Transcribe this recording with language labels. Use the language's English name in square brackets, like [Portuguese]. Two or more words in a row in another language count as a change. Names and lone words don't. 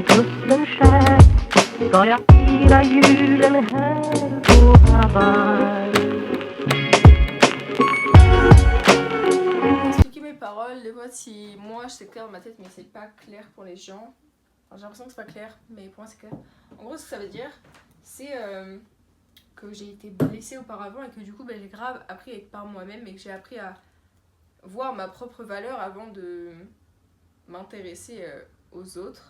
[Swedish] kusten skär ska jag fira julen här på Hawaii. [French] Expliquer mes paroles, des fois si moi c'est clair dans ma tête mais c'est pas clair pour les gens. Enfin, j'ai l'impression que c'est pas clair mais pour moi c'est clair. En gros ce que ça veut dire c'est que j'ai été blessée auparavant et que du coup j'ai grave appris par moi-même et que j'ai appris à voir ma propre valeur avant de m'intéresser aux autres.